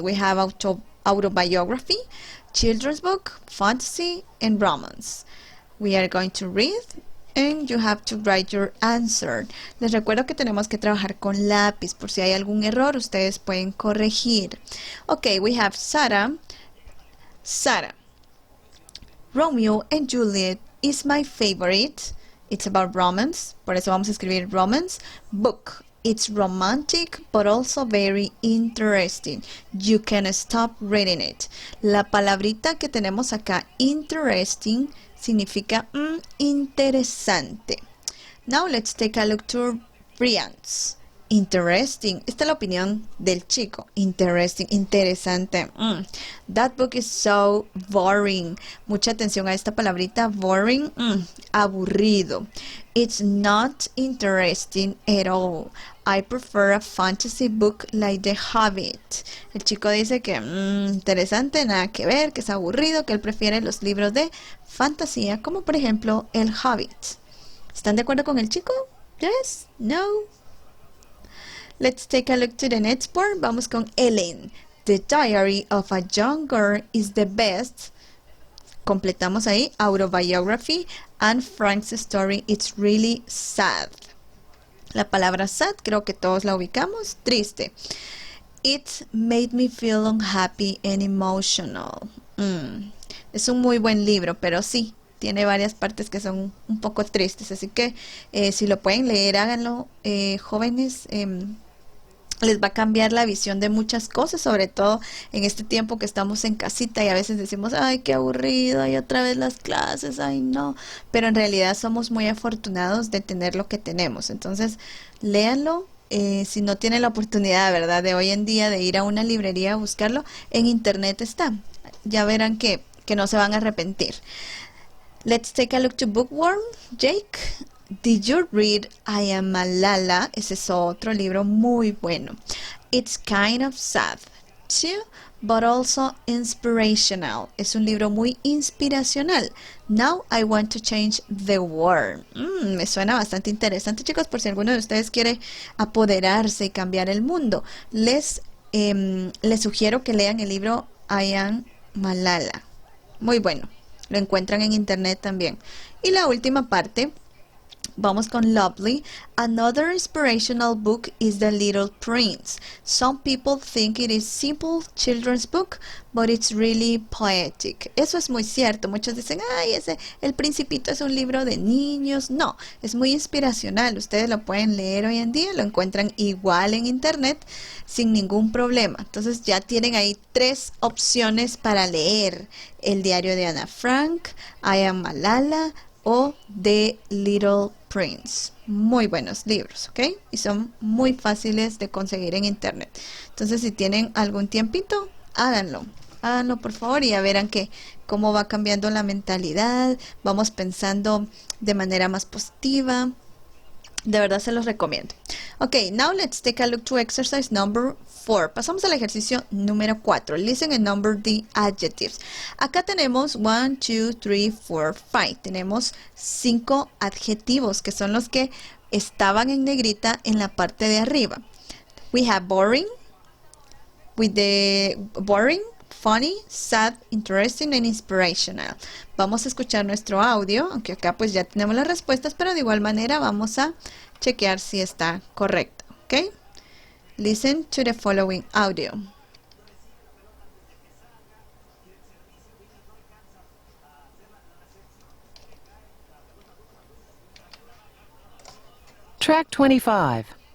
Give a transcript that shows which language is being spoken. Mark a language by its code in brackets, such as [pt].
[en] We have autobiography, children's book, fantasy, and romance. We are going to read and you have to write your answer. [es] Les recuerdo que tenemos que trabajar con lápiz. Por si hay algún error, ustedes pueden corregir. [en] Okay, we have Sarah. Romeo and Juliet is my favorite. It's about romance. [es] Por eso vamos a escribir romance. [en] Book. It's romantic, but also very interesting. You can stop reading it. [es] La palabrita que tenemos acá, interesting, significa interesante. [en] Now let's take a look to Brian's. Interesting. [es] Esta es la opinión del chico. Interesting, interesante. [en] That book is so boring. [es] Mucha atención a esta palabrita, boring, aburrido. [en] It's not interesting at all. I prefer a fantasy book like The Hobbit. [es] El chico dice que interesante, nada que ver, que es aburrido, que él prefiere los libros de fantasía, como por ejemplo El Hobbit. ¿Están de acuerdo con el chico? [en] Yes? No? Let's take a look to the next part. [es] Vamos con Ellen. [en] The Diary of a Young Girl is the best. [es] Completamos ahí. [en] Autobiography. And Frank's story. It's really sad. [es] La palabra sad creo que todos la ubicamos. Triste. [en] It made me feel unhappy and emotional. [es] Es un muy buen libro, pero sí, tiene varias partes que son un poco tristes. Así que si lo pueden leer, háganlo, jóvenes. Les va a cambiar la visión de muchas cosas, sobre todo en este tiempo que estamos en casita y a veces decimos, ay, qué aburrido, hay otra vez las clases, ay, no. Pero en realidad somos muy afortunados de tener lo que tenemos. Entonces, léanlo. Si no tienen la oportunidad, ¿verdad?, de hoy en día de ir a una librería a buscarlo, en internet está. Ya verán que no se van a arrepentir. [en] Let's take a look to Bookworm. Jake, did you read I Am Malala? [es] Ese es otro libro muy bueno. [en] It's kind of sad too, but also inspirational. [es] Es un libro muy inspiracional. [en] Now I want to change the world. [es] Me suena bastante interesante, chicos, por si alguno de ustedes quiere apoderarse y cambiar el mundo. Les sugiero que lean el libro I Am Malala. Muy bueno. Lo encuentran en internet también. Y la última parte, vamos con Lovely. [en] Another inspirational book is The Little Prince. Some people think it is simple children's book, but it's really poetic. [es] Eso es muy cierto. Muchos dicen, ay, El Principito es un libro de niños. No, es muy inspiracional. Ustedes lo pueden leer hoy en día, lo encuentran igual en internet sin ningún problema. Entonces ya tienen ahí 3 opciones para leer. El diario de Ana Frank, I Am Malala o The Little Prince. Muy buenos libros, ¿ok? Y son muy fáciles de conseguir en internet. Entonces, si tienen algún tiempito, háganlo. Háganlo, por favor, y ya verán que cómo va cambiando la mentalidad. Vamos pensando de manera más positiva. De verdad se los recomiendo. [en] Okay, now let's take a look to exercise number 4. [es] Pasamos al ejercicio número 4. [en] Listen and number the adjectives. [es] Acá tenemos 1, 2, 3, 4, 5. Tenemos 5 adjetivos que son los que estaban en negrita en la parte de arriba. [en] We have boring, with the boring, funny, sad, interesting and inspirational. [es] Vamos a escuchar nuestro audio, aunque acá pues ya tenemos las respuestas, pero de igual manera vamos a chequear si está correcto, ¿ok? [en] Listen to the following audio. Track 25.